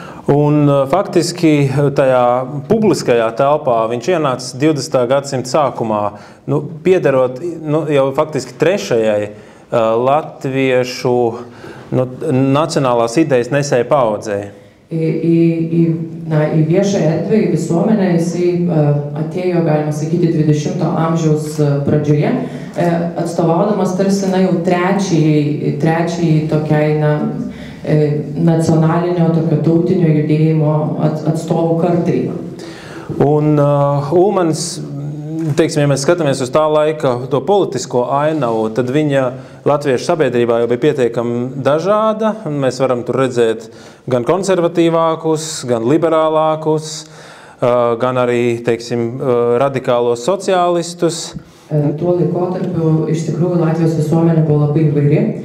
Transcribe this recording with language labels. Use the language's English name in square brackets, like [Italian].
[Latvian] Un faktiski tajā publiskajā telpā viņš ienāca 20. gadsimta sākumā, piederot jau faktiski trešajai latviešu nacionālās idejas nesēja paudzei. [Lithuanian] Į viešą erdvę, į visuomenę jisai atėjo, galima sakyti, 20. amžiaus pradžioje, atstovaudamas tarsi jau trečiai tokiai nacionalinio, tokio tautinio judėjimo atstovų kartai. [Latvian] Un Ulmanis, teiksim, ja mēs skatāmies uz tā laika to politisko ainavu, tad viņa latviešu sabiedrībā jau bija pietiekami dažāda. Mēs varam tur redzēt gan konservatīvākus, gan liberālākus, gan arī, teiksim, radikālos sociālistus. [Lithuanian] Tuo laikotarpiu iš tikrųjų Latvijos visuomenė buvo labai įvairi.